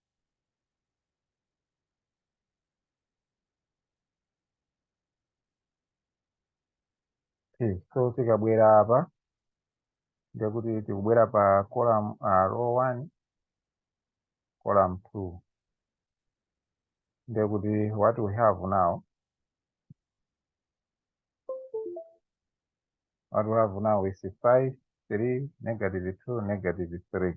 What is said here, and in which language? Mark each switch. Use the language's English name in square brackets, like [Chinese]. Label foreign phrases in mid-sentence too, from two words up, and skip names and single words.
[English] Okay, so [Nyanja] tikabwera apa ndekuti tikubwera pa [English] column row 1 column 2 ndekuti what we have now is 5 3 negative 2 negative 3.